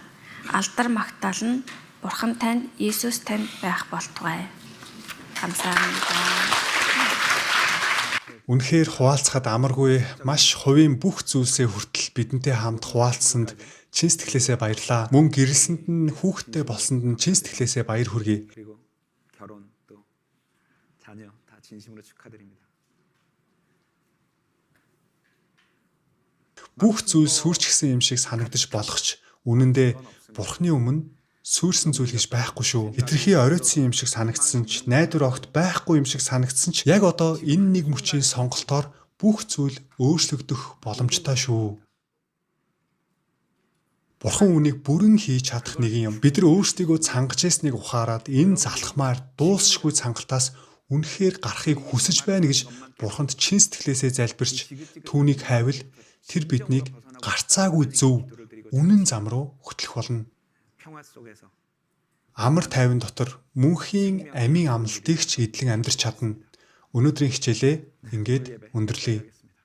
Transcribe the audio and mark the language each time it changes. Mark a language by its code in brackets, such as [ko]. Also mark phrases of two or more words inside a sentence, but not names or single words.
[mn] Алдар магтаал нь Бурхан танд, Есүс танд байх болтугай. [ko] 감사합니다. [mn] Үнэхээр хуваалцахад амаргүй маш хувийн бүх зүйлсээ хүртэл бидэнтэй хамт хуваалцсанд чин сэтгэлээсээ баярлаа. Мөн гэрэлсэнд нь хүүхэдтэй болсонд нь чин сэтгэлээсээ баяр хүргэе. [ko] 그리고 결혼 또 자녀 다 진심으로 축하드립니다. [mn] Бүх зүйл сүрчгсэн юм шиг санагдаж болох ч үнэндээ Бурхны өмнө сүрсэн зүйл гэж байхгүй шүү. Хитрхи оройтсон юм шиг санагдсан ч, найдвар огт байхгүй юм шиг санагдсан ч, яг одоо энэ нэг мөчийн сонголтоор бүх зүйл өөрчлөгдөх боломжтой шүү. Бурхан үүнийг бүрэн хийж чадах нэгэн юм. Бид нар өөрсдийгөө цангаж ясныг ухаарад энэ залхмаар дуусшгүй цангалтаас үнэхээр гарахыг хүсэж байна гэж Бурханд чин сэтгэлээсээ залбирч түүнийг хайвал тэр биднийг гарцаагүй зөв үнэн зам руу хөтлөх болно. [ko] 평화 속에서 [mn] Амар тайван дотор мөнхийн амийн амлалтыг ч эдлэн амьдрч чадна. Өнөөдрийн хичээлээ ингээд өндөрлөе.